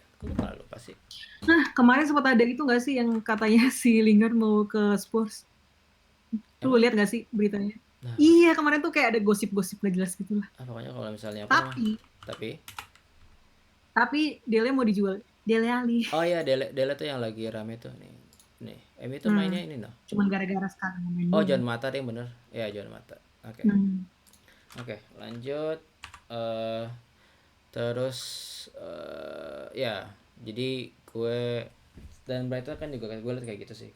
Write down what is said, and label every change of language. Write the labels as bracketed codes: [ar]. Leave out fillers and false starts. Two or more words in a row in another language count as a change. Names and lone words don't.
[id] Gue lupa sih. Nah, kemarin sempat ada itu nggak sih yang katanya si Lingard mau ke Spurs? Lu Emang? lihat nggak sih beritanya? Nah, Iya, kemarin tuh kayak ada gosip-gosip gak jelas gitu lah. pokoknya kalau misalnya apa namanya? Tapi, Tapi tapi Dele mau dijual. Dele Ali. oh ya, Dele tuh yang lagi rame tuh nih. Nih, MU tuh mainnya Hmm. ini noh. Cuman gara-gara sekarang main Oh, doang. John Mata deh yang bener. Ya, John Mata. Oke. Hmm. Oke, lanjut. eh Terus ya, jadi gue dan Brighton kan juga gue liat kayak gitu sih.